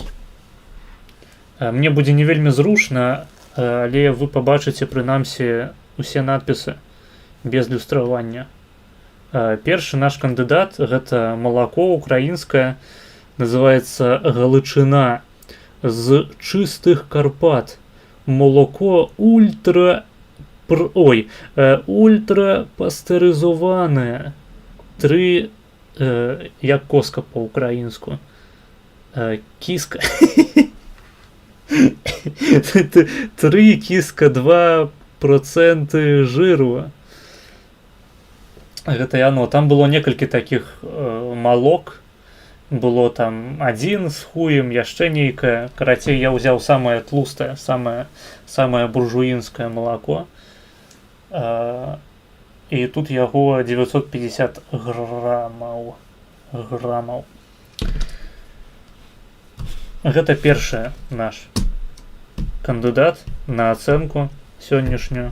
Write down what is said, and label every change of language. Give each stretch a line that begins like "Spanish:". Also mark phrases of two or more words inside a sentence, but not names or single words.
Belarusian: Мне будзе не вельмі зручна, але вы пабачыце, прынамсі, усе надпісы без люстравання. Першы наш кандыдат, гэта малако украінскае, называецца Галычына. З чыстых Карпат.
Ukrainian: Молоко ультра пастеризоване. 3 як коска по-українську. Кіска. 3 кіска 2% жиру.
Belarusian: Гэта яно. Там было некалькі таких малок.
Russian: Было там один с хуем,
Belarusian: яшчэ нейкае. Карацей, я ўзяў самае тлустае, самае буржуінскае малако. І тут яго 950 грамаў. Гэта першы наш кандыдат на ацэнку сённяшнюю.